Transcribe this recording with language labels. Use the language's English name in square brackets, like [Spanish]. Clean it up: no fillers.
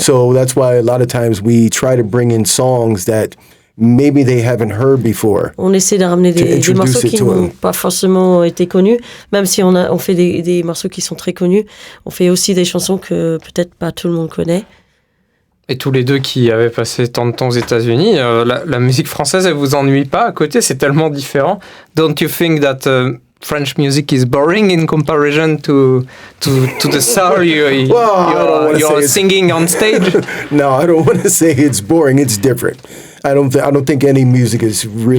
[English] So that's why a lot of times we try to bring in songs that maybe they haven't heard before. [French] On essaie de ramener des morceaux qui n'ont pas forcément été connus, même si on fait des morceaux qui sont très connus. On fait aussi des chansons que peut-être pas tout le monde connaît. Et tous les deux qui avaient passé tant de temps aux États-Unis, la musique française, elle vous ennuie pas à côté? C'est tellement différent. [English] Don't you think that French music is boring in comparison to the soul you're singing on stage? No, I don't want to say it's boring. It's different. I don't think any music is really.